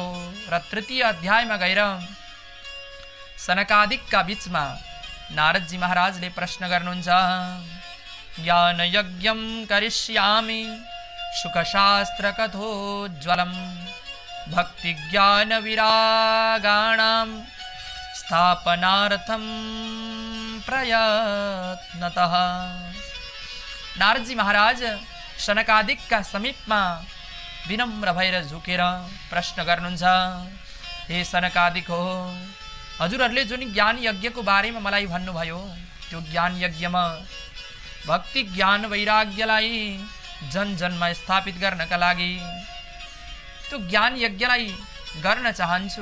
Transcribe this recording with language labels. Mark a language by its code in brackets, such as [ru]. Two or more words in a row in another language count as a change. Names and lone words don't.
[ne] र तृतीय अध्यायमा गएर सनकादिकका बीचमा नारदजी महाराजले प्रश्न गर्नुहुन्छ, [sa] ज्ञान यज्ञम करिष्यामि सुखशास्त्र कथोज्वलम भक्ति ज्ञान विरागाणां स्थापनार्थम प्रयत्नतः। [ne] नारदजी महाराज सनकादिकका समीपमा विनम्र भएर झुकेर प्रश्न गर्नुहुन्छ, हे सनकादिक हो, हजुरहरूले जुन ज्ञान यज्ञको बारेमा मलाई भन्नुभयो, त्यो ज्ञान यज्ञमा भक्ति ज्ञान वैराग्यलाई जन जनमा स्थापित गर्नका लागि त्यो ज्ञान यज्ञलाई गर्न चाहन्छु।